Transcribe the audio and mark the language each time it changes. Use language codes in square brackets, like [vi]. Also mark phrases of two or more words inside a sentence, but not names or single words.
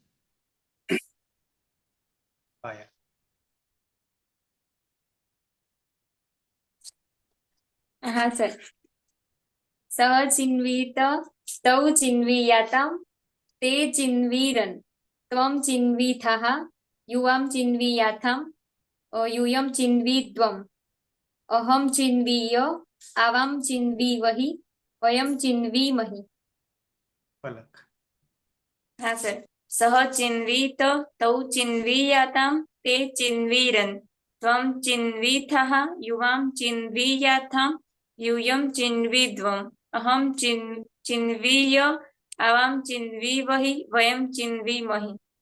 [gu] હા સર. [sa] सह चिन्वित तौ चिन्वीयाताम ते चिन्वीरन त्वम चिन्वीथाह युवां चिन्वीयाथां यूयं चिन्वीद्वम् अहं चिन्वीय आवां चिन्वीवहि वयं चिन्वीमहि। [hi] पलक हाँ सर। [sa] सह चिन्वीत तौ चिन्वीयातां ते चिन्वीरन् त्वं चिन्वीथः युवां चिन्वीयाथां यूयं चिन्वीद्वम् अहं चिन्वीय आवां चिन्वीवहि वयं चिन्वीमहि।